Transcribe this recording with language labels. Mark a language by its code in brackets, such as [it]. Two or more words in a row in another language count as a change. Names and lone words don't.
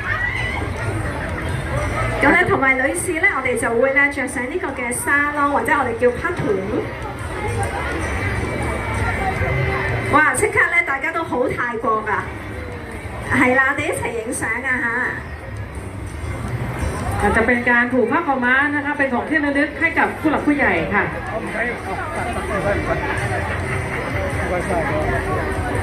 [yue] 咁咧同埋女士咧，我哋就會咧着上呢個嘅紗咯，或者我哋叫 patu。哇！即刻咧大家都好泰國啊！係啦，我哋一齊影相啊 [th] อาจจะเป็นการผูกผ้าขาวม้านะคะเป็นของที่ระลึกให้กับผู้หลักผู้ใหญ่ค่ะ